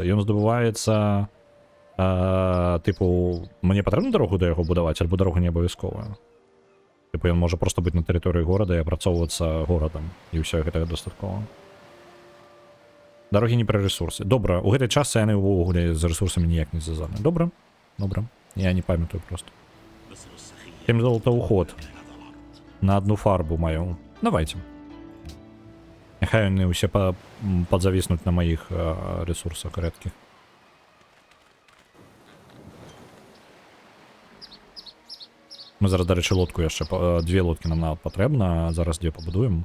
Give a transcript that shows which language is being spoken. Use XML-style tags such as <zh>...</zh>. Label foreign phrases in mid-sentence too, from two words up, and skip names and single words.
<be>Ён здабываецца тыпу, мне патрэбна дарогу да яго будаваць, альбо дарога не абавязковая. Типу, ён можа просто быць на тэрыторыі горада і апрацоўвацца горадам. І ўсё гэтага дастаткова. Дарогі не пра рэсурсы. Добра, у гэтай частцы яны ўвогуле з рэсурсамі ніяк не звязаны. Добра? Добра. Я не памятаю просто. 7 золота уход. На одну фарбу маю. Давайте. Няхай яны ўсе падзавіснуць на маіх рэсурсах рэдкіх. Мы зараз, дарэчы, лодку яшчэ, две лодкі нам патрэбна, зараз дзве пабудуем.</be>